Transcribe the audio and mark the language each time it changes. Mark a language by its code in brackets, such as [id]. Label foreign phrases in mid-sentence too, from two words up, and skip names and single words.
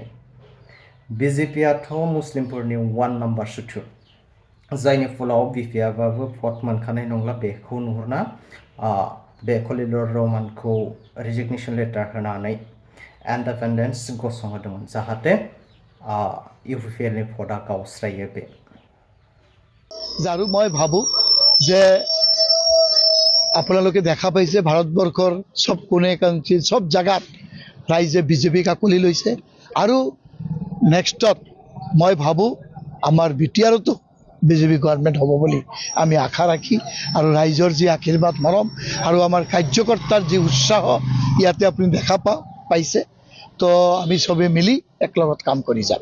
[brx] बिजेपिआथ' मुस्लिमफोरनि 1 नाम्बार सुथुर, जायनि फलाव बिपिएफआबो भट मोनखानाय नंला बेखौ नुहुरना बे खलिलुर रहमानखौ रेजिगनेशन लेटार होनानै इन्डिपेन्डेन्स गसंहोदोंमोन, जाहाथे इउपिपिएलनि भटआ गावस्रायो। बे [as] আৰু মই ভাবো যে আপোনালোকে দেখা পাইছে ভাৰতবৰ্ষৰ সব কোণে কাংশী সব জায়গাত ৰাইজে বিজেপি কাকুলি লৈছে। আৰু নেক্সটত মই ভাবো আমাৰ বিটিআৰতো বিজেপি গভर्नमेंट হ'ব বুলি আমি আশা ৰাখি, আৰু ৰাইজৰ যি আশীৰ্বাদ মৰম আৰু আমাৰ কাৰ্যকৰ্তাৰ যি উৎসাহ ইয়াতে আপুনি দেখা পাইছে, তো আমি সবে মিলি একলগত কাম কৰি যাম।